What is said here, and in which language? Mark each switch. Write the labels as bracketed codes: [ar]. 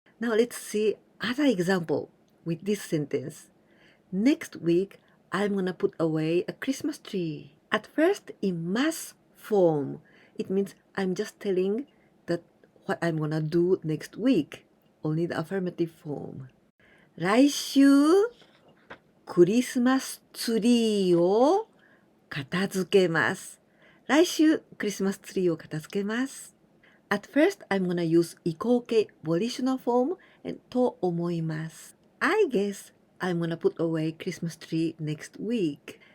[en] Now let's see other example with this sentence. Next week, I'm gonna put away a Christmas tree. At first, in mass form, it means I'm just telling that what I'm gonna do next week. Only the affirmative form. [ja] 来週、クリスマスツリーを片付けます。来週、クリスマスツリーを片付けます。 [en] At first, I'm gonna use 移行形 volitional form and [ja] と思います。 [en] I guess I'm gonna put away Christmas tree next week.